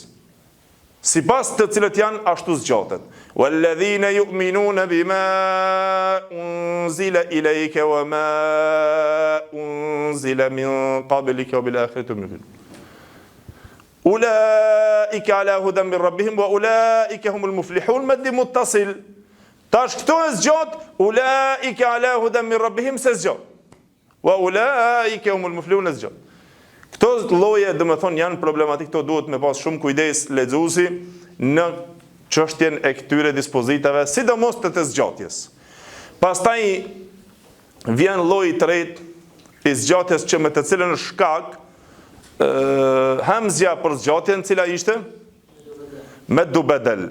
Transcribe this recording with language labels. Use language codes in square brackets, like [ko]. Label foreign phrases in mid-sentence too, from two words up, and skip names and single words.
[sq] Sipas të cilët janë ashtu zgjatet. [ar] والذين يؤمنون بما أنزل إليك وما أنزل من قبلك وبالآخرة هم يوقنون. أولئك على هدى من ربهم وأولئك هم المفلحون. مد متصل. [sq] Tash këto e zgjat, [ar] أولئك على هدى من ربهم [sq] se zgjat. [ar] وأولئك هم المفلحون [sq] e zgjat. Këto lloje, domethënë, janë problematik, këto duhet me pas shumë kujdes lexuesi në çështjen e këtyre dispozitave, sidomos të zgjatjes. Pastaj vjen lloji i tretë i zgjatjes që me të cilën është shkak hamzja për zgjatjen, cila ishte [ar] مد بدل.